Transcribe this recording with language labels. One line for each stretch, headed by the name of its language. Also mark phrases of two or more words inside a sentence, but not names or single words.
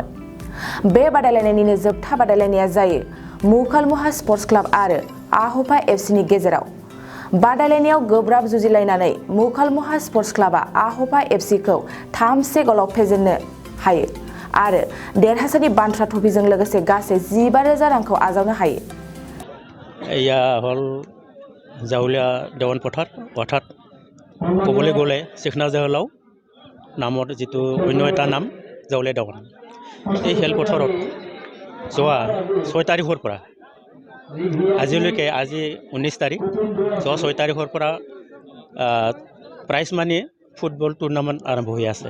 Bodo: बे बादायलायनायनिनो जोबथा बादायलायनाया जायो मुकालमुहा स्पर्ट्स क्लाब आरो आहफा एफसिनि गेजेराव। बादायलायनायाव गोब्राब जुजिलायनानै मुकालमुहा स्पर्ट्स क्लाबा आहफा एफसिखौ 3-1 गलाव फेजेननो हायो आरो देरहासारनि बान्था ट्रफिजों लोगोसे गासै 15,000 रांखौ आजावनो हायो।
Assamese: এয়া হ'ল জাউলীয়া দেৱান পথাৰ অৰ্থাৎ ক'বলৈ গ'লে চেখনা জহলাও নামৰ যিটো অন্য এটা নাম জাউলীয়া দেৱান। এই খেলপথাৰত যোৱা 6 তাৰিখৰ পৰা আজিলৈকে আজি 19 তাৰিখ যোৱা 6 তাৰিখৰ পৰা
English: prize money football tournament
Assamese: আৰম্ভ হৈ আছে।